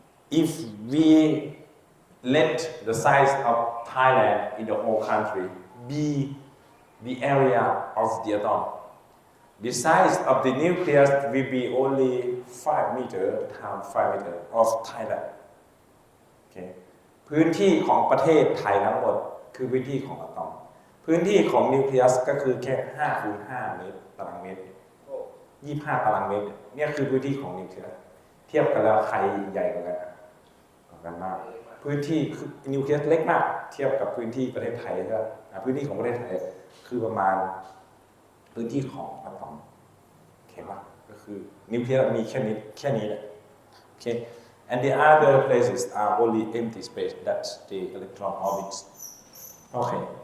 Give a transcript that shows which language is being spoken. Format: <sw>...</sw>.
<en>If we let the size of Thailand in the whole country be the area of the atom, the size of the nucleus will be only 5 meters times 5 meters of Thailand. Okay.</en> <th>พื้นที่ของประเทศไทยทั้งหมดคือพื้นที่ของอะตอมพื้นที่ของนิวเคลียสก็คือแค่5 คูณ 5 เมตรตารางเมตร25 ตารางเมตรเนี่ยคือพื้นที่ของนิวเคลียสเทียบกันแล้วใครใหญ่กว่า กันมากพื้นที่นิวเคลียสเล็กมากเทียบกับพื้นที่ประเทศไทยก็พื้นที่ของประเทศไทยคือประมาณพื้นที่ของอะตอมโอเคป่ะก็คือนิวเคลียสมีแค่นี้แหละโอเค</th> <en>And the other places are only empty space. That's the electron orbits. Okay.</en>